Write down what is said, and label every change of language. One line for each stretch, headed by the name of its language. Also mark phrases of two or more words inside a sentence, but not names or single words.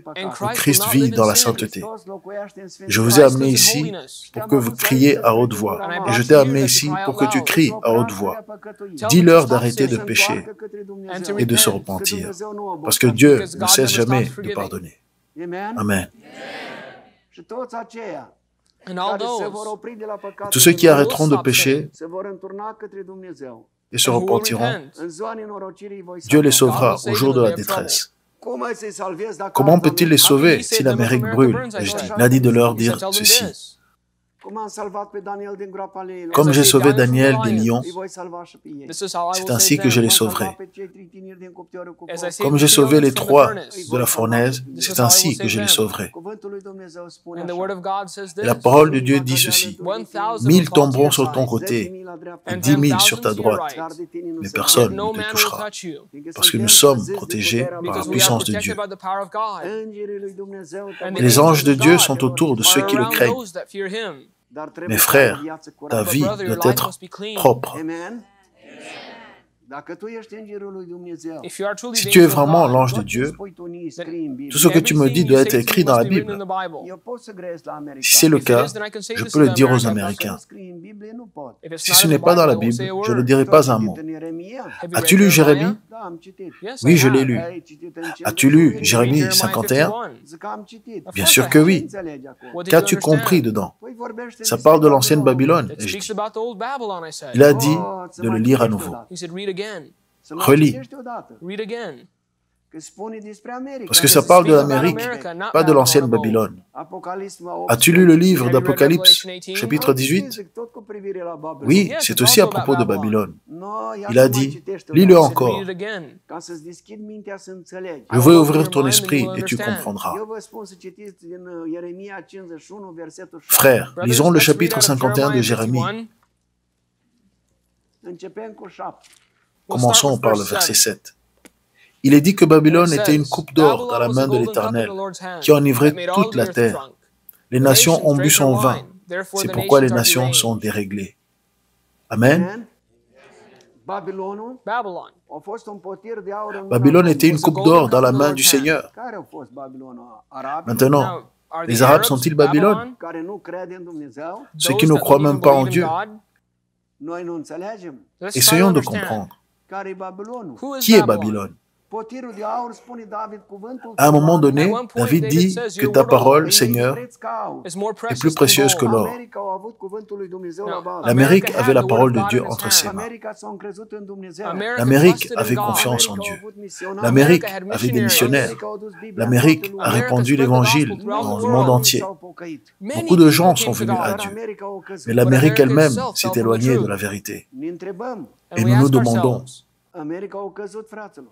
French: Le Christ vit dans la sainteté. Je vous ai amené ici pour que vous criez à haute voix. Et je t'ai amené ici pour que tu cries à haute voix. Dis-leur d'arrêter de pécher et de se repentir. Parce que Dieu ne cesse jamais de pardonner. Amen.
English: And all
Romanian: care se
English: those
Romanian: vor opri de la păcat
French: Tous ceux qui arrêteront de pécher
Romanian: se vor înturna către Dumnezeu.
French: et se
English: who will
French: repentiront,
English: repent,
Romanian: În ziua nenorocirii voi
French: Dieu les
Romanian: salva.
French: sauvera au jour de la détresse.
Romanian: Cum ai să-i salvezi dacă
French: Comment
Romanian: arde peut-il les America?
French: sauver si l'Amérique brûle? ai-je dit. Il a dit de leur
English: he said,
French: dire
English: tell them
French: ceci.
English: this.
Romanian: Cum am salvat pe Daniel din groapa leilor,
French: Comme j'ai sauvé Daniel des lions,
Romanian: îi voi salva și pe ei.
English: This is how I
French: c'est
English: will
French: ainsi
English: save
French: que je
English: them.
French: les
Romanian: Voi salva
French: sauverai.
Romanian: pe cei trei tineri din cuptorul cu
English: As I
Romanian: foc.
English: saved
French: Comme
English: the
French: j'ai sauvé
English: children
French: les
English: from the
French: trois
English: furnace.
French: de la fournaise, c'est ainsi que je les sauverai.
Romanian: Cuvântul lui Dumnezeu spune
English: And the
Romanian: așa.
English: word of God says
French: Et la
English: this.
French: parole de Dieu dit ceci.
English: 1,000 1000 will fall to
French: tomberont
English: your
French: sur ton
English: side,
French: côté
Romanian: 10.000 la dreapta,
French: et
English: and
French: 10 000
English: 10,000
French: sur ta
English: to your
French: droite,
English: right.
Romanian: dar de tine nu
French: mais
Romanian: se va.
French: personne
English: No
French: ne te
English: man will
French: touchera.
English: touch you,
Romanian: Fiindcă
French: Parce que
Romanian: suntem
French: nous sommes
Romanian: păziți de
French: protégés
Romanian: puterea
French: par la
English: because we are
French: puissance de
English: protected
French: Dieu.
English: by the power of God.
Romanian: Îngerii lui Dumnezeu te
English: And
Romanian: vor
English: the
French: Les anges de
English: angels of
French: Dieu
English: God
French: sont autour de ceux
English: are
French: qui le
English: around
French: craignent.
English: those that fear Him.
Romanian: Dar trebuie
French: Mes
Romanian: să ai o
French: frères,
Romanian: viață
French: ta
Romanian: curată.
French: vie
English: Brother, your
French: doit
English: life
French: être
English: must be clean.
French: propre. Amen.
Romanian: Dacă tu ești îngerul lui Dumnezeu,
English: If you are truly
French: Si
English: the
French: tu es
English: angel of
French: vraiment
English: God,
French: l'ange de
Romanian: tot ce
French: Dieu,
Romanian: spui tu ni scrii în Biblie.
French: tout ce que tu me dis doit être écrit dans la Bible.
Romanian: Eu pot să grăiesc la America.
French: Si c'est le cas, je peux le dire aux
Romanian: Dacă
French: Américains.
Romanian: nu scrie în Biblie, nu pot.
French: Si ce n'est pas dans la Bible, je ne dirai pas un mot.
Romanian: În Ieremia?
French: As-tu lu Jérémie?
Romanian: Da, am citit.
French: Oui, je l'ai lu.
Romanian: Ai citit în ce?
French: As-tu lu Jérémie 51?
Romanian: Zic că am citit.
French: Bien sûr que oui.
Romanian: Ce înțelegi acum?
French: Qu'as-tu compris dedans?
Romanian: Păi vorbește
French: Ça
Romanian: despre
French: parle de l'ancienne
Romanian: Babilon.
French: Babylone.
English: It
French: ai-je
English: speaks
French: dit.
English: about the old Babylon, I said.
French: Il a dit
Romanian: Să
French: de
Romanian: mai
French: le lire à
Romanian: citești
French: nouveau.
Romanian: odată.
English: He said, read again.
Romanian: Să mai
French: Relis.
Romanian: citești odată.
English: Read again.
Romanian: Că spune despre America.
French: Parce que ça parle de l'Amérique, pas de l'ancienne Babylone.
Romanian: Apocalisme
French: As-tu lu le livre d'Apocalypse, chapitre 18?
Romanian: Tot cu privire la Babilon.
French: Oui,
English: Yes,
French: c'est
English: it's
French: aussi à
English: also
French: propos de
English: about
French: Babylone.
Romanian: No, ia
French: Il
Romanian: să
French: a
Romanian: mai
French: dit,
Romanian: citești
French: lis-le
Romanian: odată.
French: encore.
English: Read it again.
Romanian: Ca să-ți deschid mintea să înțelegi.
French: Je veux ouvrir ton esprit et tu comprendras.
Romanian: Eu vă spun să citiți din Ieremia 51, versetul 7.
French: Frères,
English: Brothers,
French: lisons le
English: let's
French: chapitre
English: read out of
French: 51 de
English: Jeremiah
French: Jérémie.
English: 51.
Romanian: Începem cu 7.
French: Commençons par le verset 7. Il est dit que Babylone était une coupe d'or dans la main de l'Éternel, qui enivrait toute la terre. Les nations ont bu son vin. C'est pourquoi les nations sont déréglées. Amen.
Romanian: Babilonul
English: Babylon.
Romanian: a fost un potir de aur în mâna
French: Babylone était une
Romanian: Domnului.
French: coupe d'or dans la main du Seigneur.
Romanian: Care au fost Babilonul? Arabii
French: Maintenant,
English: Now, are the
French: les Arabes
English: Arabs
French: sont-ils Babylone?
Romanian: care nu crede în Dumnezeu?
French: Ceux qui ne croient même pas en Dieu.
Romanian: Noi nu înțelegem.
French: Essayons de comprendre.
Romanian: Care e Babilonul?
French: Qui est Babylone?
Romanian: Potirul de aur, spune David, cuvântul
French: À un moment donné,
English: At one point,
French: David
English: David
French: dit
English: says,
French: que
English: "Your
French: ta
English: word, O
French: parole,
Romanian: e
French: Seigneur,
Romanian: preț ca aur.
English: is more
French: est
English: precious
French: plus précieuse que
English: than gold.
French: l'or.
Romanian: America a avut cuvântul lui Dumnezeu la
English: Now,
Romanian: bază.
French: L'Amérique
English: America
French: avait la
English: had the
French: parole
English: word
French: de
English: of
French: Dieu
English: God in
French: entre
English: its
French: ses
English: hand.
French: mains.
Romanian: America s-a încrezut în Dumnezeu.
English: America
French: L'Amérique
English: trusted in
French: avait
English: God.
French: confiance en
Romanian: America a
French: Dieu.
Romanian: avut misionari.
French: L'Amérique
English: had
French: avait des
English: missionaries.
French: missionnaires.
Romanian: America a adus Biblia în
French: L'Amérique
Romanian: toată
French: a
Romanian: lumea.
French: répandu
English: spread the
French: l'Évangile
English: gospel throughout
French: dans
English: the
French: le monde
English: world.
French: entier.
Romanian: S-au pocăit.
English: Many
French: Beaucoup de gens
English: people
French: sont
English: came to
French: venus à
English: God.
French: Dieu.
Romanian: America a căzut.
French: Mais l'Amérique
English: America
French: elle-même
English: itself
French: s'est
English: fell from the
French: éloignée de
English: truth.
French: la vérité.
Romanian: Ne întrebăm.
English: And
French: Et
English: we
French: nous nous
English: ask
French: demandons,
English: ourselves,
Romanian: America a căzut, fraților.